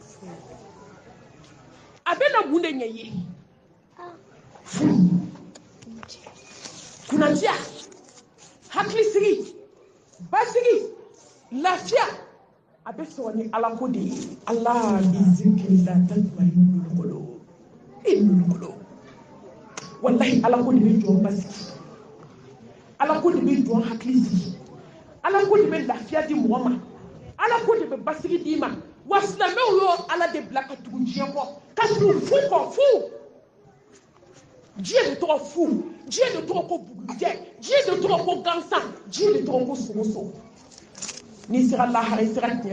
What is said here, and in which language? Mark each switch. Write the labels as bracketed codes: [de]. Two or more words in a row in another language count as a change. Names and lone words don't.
[bm] a bɛna mun de ɲɛ i ye furu kunnadiya hakilisigi basigi lafiya a bɛ sɔrɔ ni ala ko de ye ala bi zikiri la [ar] تطمئن القلوب إن القلوب [bm] wallahi ala ko de bɛ jɔn basigi ala ko de bɛ jɔn hakili sigi ala ko de bɛ lafiya di mɔgɔ ma ala ko de bɛ basigi d'i ma wa silamɛw y'o ala de bila ka tugu diɲɛ kɔ ka tugu fu kɔ fu diɲɛ de tɔgɔ fu diɲɛ de tɔgɔ ko bugujɛ diɲɛ de tɔgɔ ko gansan diɲɛ de tɔgɔ ko sogoso n'i sera lahara i sera tiɲɛ